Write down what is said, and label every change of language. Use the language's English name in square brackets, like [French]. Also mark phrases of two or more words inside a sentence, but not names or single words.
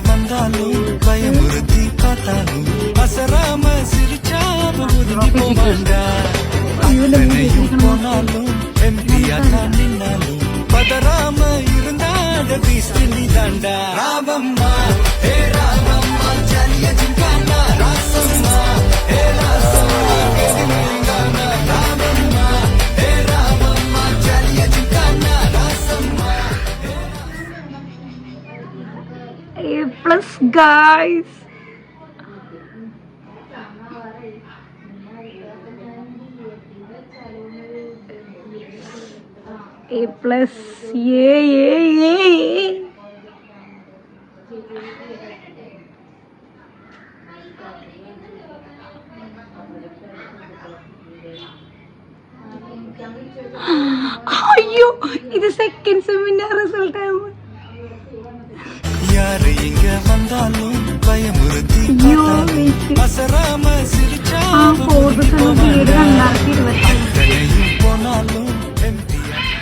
[Tamil] வந்தாலும் பயமுறுத்தி பார்த்தாலும் அசராம சிரிச்சாம ஒதுங்கி போமாண்டா அத்தனையும் போனாலும் எம்பியா தான் நின்னாலும் பதறாம இருந்தாட பீஸ்ட் நீ தாண்டா ராவம்மா ஹே ராவம்மா ஜலிய ஜிங்கானா ராசம்மா ஹே ராசம்மா கெதிமிங்கானா ராவம்மா ஹே ராவம்மா ஜலிய ஜிங்கானா ராசம்மா [English] A+ guys. A+, yeah. [Malayalam] അയ്യോ ഇത് സെക്കൻഡ് സെമിന്റെ റിസൾട്ട് ആണ്. [Tamil] யாரு இங்க வந்தாலும் பயமுறுத்தி பார்த்தாலும் அசராம சிரிச்சாம ஒதுங்கி போமாண்டா அத்தனையும் போனாலும் எம்பியா